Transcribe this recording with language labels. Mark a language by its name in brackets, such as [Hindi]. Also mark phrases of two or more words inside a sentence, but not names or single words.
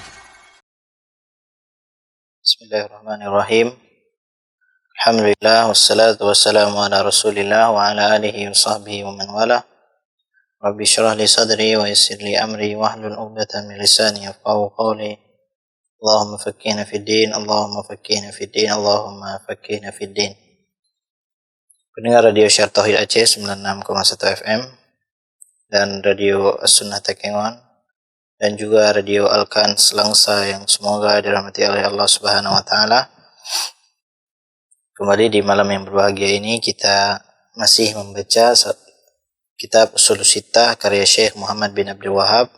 [Arabic] بسم الله الرحمن الرحيم. الحمد لله والصلاة والسلام على رسول الله وعلى آله وصحبه ومن والاه. رب اشرح لي صدري ويسر لي أمري واحلل عقدة من لساني يفقهوا قولي. اللهم فقهنا في الدين اللهم فقهنا في الدين اللهم فقهنا في الدين. [Indonesian] Pendengar Radio Syiar Tauhid Aceh 96,1 FM dan Radio As-Sunnah Takengon dan juga Radio Al-Kan Selangsa yang semoga dirahmati oleh Allah [Arabic] سبحانه وتعالى. [Indonesian] Kembali di malam yang berbahagia ini kita masih membaca kitab Ushulus Sittah karya Syekh Muhammad bin Abdul Wahhab.